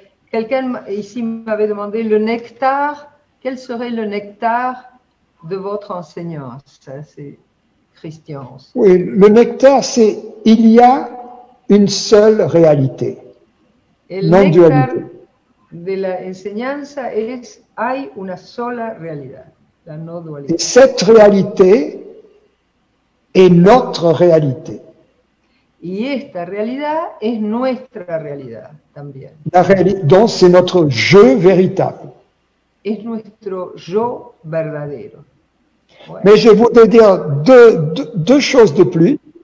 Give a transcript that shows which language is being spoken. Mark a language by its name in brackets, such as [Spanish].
[French] Quelqu'un ici m'avait demandé le nectar. Quel serait le nectar de votre enseignance? C'est Christian. Oui, le nectar, c'est il y a une seule réalité. [Spanish] El nectar de la enseñanza es hay una sola realidad, la no dualidad. [French] Et cette réalité est notre réalité. [Spanish] Y esta realidad es nuestra realidad también. [French] Donc c'est notre je véritable. [Spanish] Es nuestro yo verdadero. Bueno. [French] Mais je voudrais dire deux choses de plus.